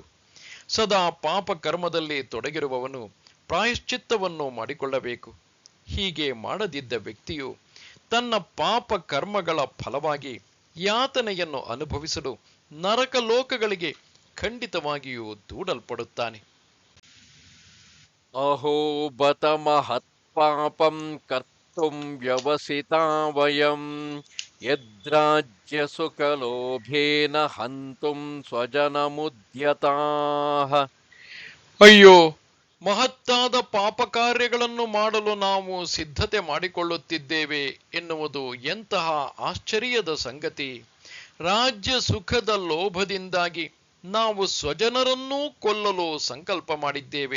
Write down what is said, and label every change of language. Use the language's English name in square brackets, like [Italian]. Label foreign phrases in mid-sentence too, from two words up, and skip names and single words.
[Kannada] ಸದಾ ಪಾಪಕರ್ಮದಲ್ಲಿ ತೊಡಗಿರುವವನು ಪ್ರಾಯಶ್ಚಿತ್ತವನ್ನು ಮಾಡಿಕೊಳ್ಳಬೇಕು. ಹೀಗೆ ಮಾಡದಿದ್ದ ವ್ಯಕ್ತಿಯು ತನ್ನ ಪಾಪ ಕರ್ಮಗಳ ಫಲವಾಗಿ ಯಾತನೆಯನ್ನು ಅನುಭವಿಸಲು ನರಕ ಲೋಕಗಳಿಗೆ ಖಂಡಿತವಾಗಿಯೂ ದೂಡಲ್ಪಡುತ್ತಾನೆ. [Sanskrit] ಅಹೋ ಬತ ಮಹತ್ ಪಾಪಂ ಕರ್ತುಂ ವ್ಯವಸಿತಾ ವಯಂ ಯದ್ರಾಜ್ಯ ಸುಖಲೋಭೇನ ಹಂತುಂ ಸ್ವಜನಮುದ್ಯತಾಃ. [Kannada] ಅಯ್ಯೋ, ಮಹತ್ತಾದ ಪಾಪ ಕಾರ್ಯಗಳನ್ನು ಮಾಡಲು ನಾವು ಸಿದ್ಧತೆ ಮಾಡಿಕೊಳ್ಳುತ್ತಿದ್ದೇವೆ ಎನ್ನುವುದು ಎಂತಹ ಆಶ್ಚರ್ಯದ ಸಂಗತಿ! ರಾಜ್ಯ ಸುಖದ ಲೋಭದಿಂದಾಗಿ ನಾವು ಸ್ವಜನರನ್ನೂ ಕೊಲ್ಲಲು ಸಂಕಲ್ಪ ಮಾಡಿದ್ದೇವೆ.